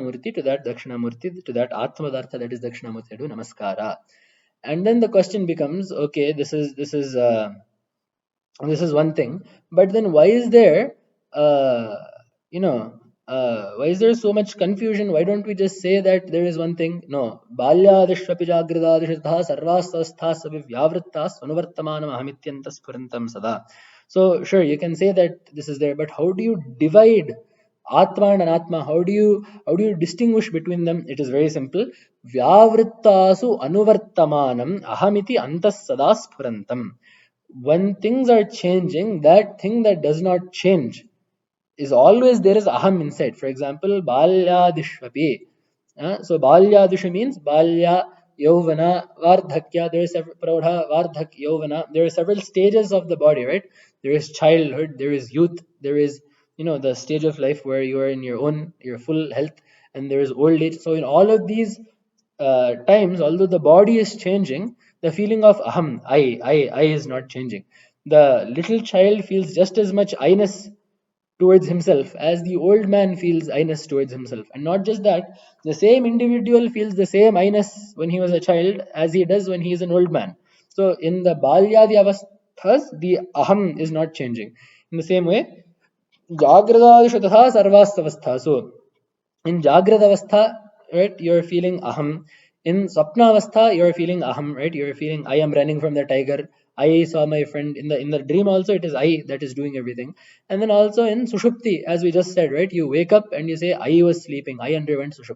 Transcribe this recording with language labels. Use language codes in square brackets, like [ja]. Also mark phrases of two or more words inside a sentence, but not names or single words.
[en] To that Dakshinamurti, to that Atmadartha, that is Dakshinamurti, I do namaskara. And then the question becomes, okay, this is one thing, but then why is there uh, you know why is there so much confusion? Why don't we just say that there is one thing? No, [sa] balyadishvapi jagradadishitha sarvasavastha savivyavritta svanuvartamanam ahamityanta spurantam sada. [en] So sure, you can say that this is there, but how do you divide Atma and Anatma? How do you distinguish between them? It is very simple. [sa] Vyavrittasu anuvartamanam ahamiti antas sada spurantam. [en] When things are changing, that thing that does not change is always there is aham inside. For example, balyadishvapi. So balyadisha means [sa] balya, yauvana, vardhakya. [en] There is several [sa] praudha, vardhak, yauvana. [en] There are several stages of the body, right? There is childhood, there is youth, there is the stage of life where you are in your full health, and there is old age. So in all of these times, although the body is changing, the feeling of aham, I is not changing. The little child feels just as much I-ness towards himself as the old man feels I-ness towards himself. And not just that, the same individual feels the same I-ness when he was a child as he does when he is an old man. So in the [sa] balyadi avasthas, [en] the aham is not changing. In the same way, [sa] jagradadishu tatha sarvastavastha. [en] So in [sa] Jagrad Avastha, [en] right, you're feeling aham. In [sa] Sapna Avastha, [en] you're feeling aham, right? You're feeling I am running from the tiger. I saw my friend in the dream also, it is I that is doing everything. And then also in Sushupti, as we just said, right? You wake up and you say, I was sleeping, I underwent Sushupti.